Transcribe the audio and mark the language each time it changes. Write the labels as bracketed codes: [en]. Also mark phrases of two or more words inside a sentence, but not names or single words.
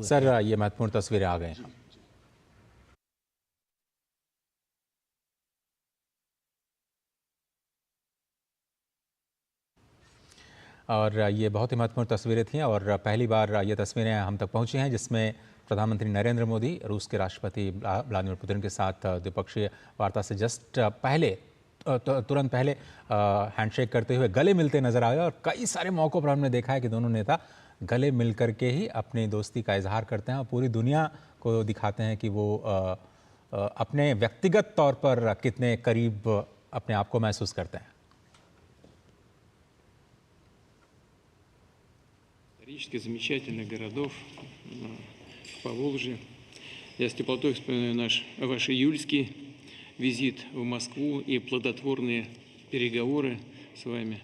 [hi] सर ये महत्वपूर्ण तस्वीरें आ गई हैं। और ये बहुत ही महत्वपूर्ण तस्वीरें थीं, और पहली बार ये तस्वीरें हम तक पहुंची हैं जिसमें प्रधानमंत्री नरेंद्र मोदी रूस के राष्ट्रपति व्लादिमीर पुतिन के साथ द्विपक्षीय वार्ता से जस्ट पहले तुरंत पहले हैंडशेक करते हुए गले मिलते नजर आए। और कई सारे मौक़ों पर हमने देखा है कि दोनों नेता गले मिल करके ही अपनी दोस्ती का इजहार करते हैं और पूरी दुनिया को दिखाते हैं कि वो अपने व्यक्तिगत तौर पर कितने करीब अपने आप को महसूस करते हैं। [ru] Исторически замечательных городов в Поволжье. Я с теплотой вспоминаю ваш июльский визит в Москву и плодотворные переговоры с вами.